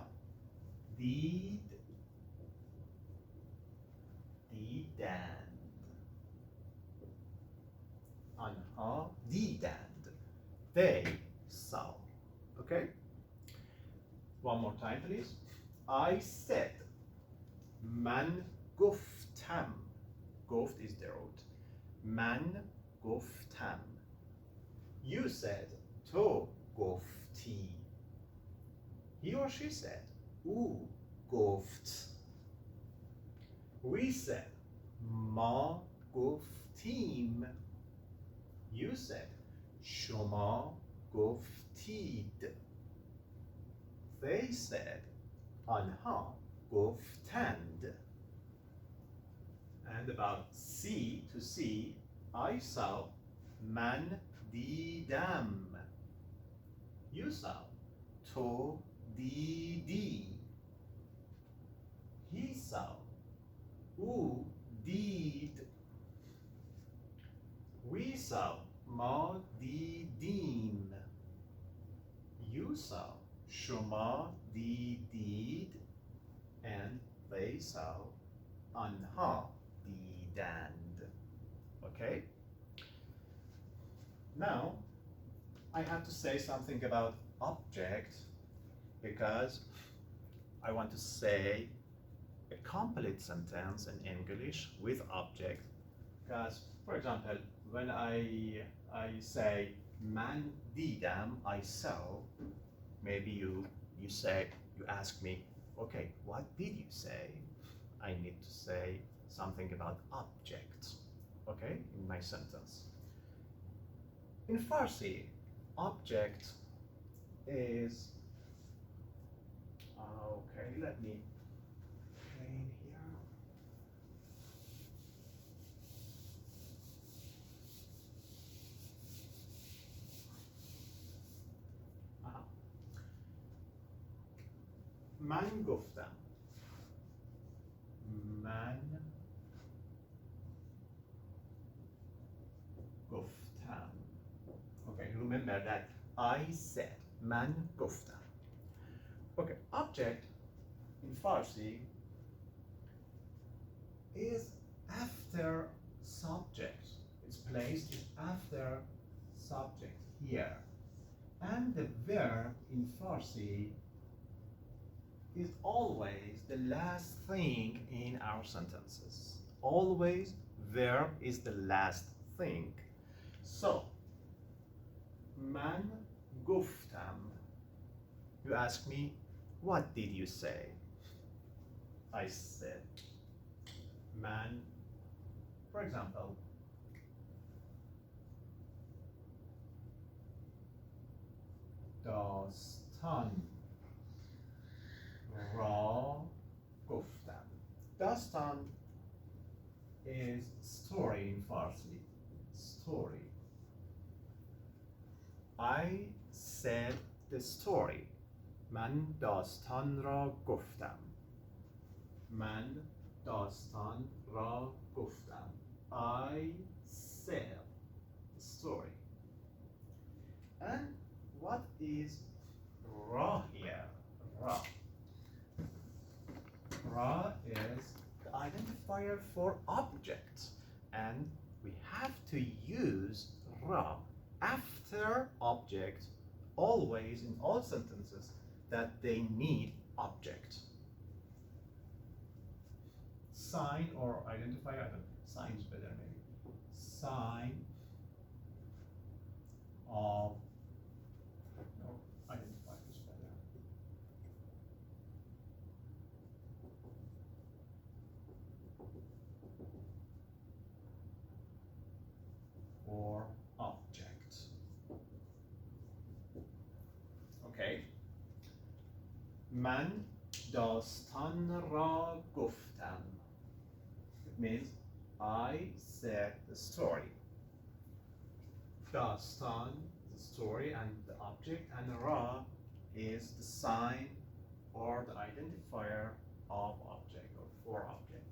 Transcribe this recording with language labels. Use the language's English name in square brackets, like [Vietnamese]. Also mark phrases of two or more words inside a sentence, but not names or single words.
[English] Did. Didn't. آنها didn't. They saw. Okay? One more time, please. I said. [Persian] من گفتم. [English] گفت is the root. [Persian] من گفتم. [English] You said. [Persian] تو گفتی. [English] He or she said. [Persian] او گفت. [English] We said. [Persian] ما گفتیم. [English] You said. [Persian] شما گفتید. [English] They said. [Persian] آنها گفتند. [English] And about see, to see, I saw [Persian] من دیدم. [English] You saw [Persian] تو دیدی. [English] He saw [Persian] او دید. [English] We saw [Persian] ما دیدیم. [English] You saw [Persian] شما دیدید. [English] And they saw [Persian] آنها دیدند. [English] Okay? Now, I have to say something about object because I want to say a complete sentence in English with object. Because, for example, when I say [Persian] من دیدم, [English] I saw, maybe you ask me, okay, what did you say? I need to say something about object, okay, in my sentence. In Farsi, object is, okay, let me clean here. [Persian] من گفتم. من گفتم. [English] Okay, remember that I said. [Persian] من گفتم. [English] Okay, object in Farsi is after subject. Its place is after subject here. And the verb in Farsi is always the last thing in our sentences. Always verb is the last thing. So, [Persian] من گفتم. [English] You ask me, what did you say? I said, من, for example, [Persian] داستان را گفتم. [English] داستان is story in Farsi. Story. I said the story. [Persian] من داستان را گفتم. من داستان را گفتم. [English] I said the story. And what is ra here? Ra. Ra is the identifier for objects, and we have to use ra after object always in all sentences that they need object. Sign or identifier, I don't know, sign is better maybe. Sign of, no, identifier is better. Or object. [Persian] Okay. من داستان را گفتم. [English] It means I said the story. داستان, the story, and the object, and ra is the sign or the identifier of object or for object.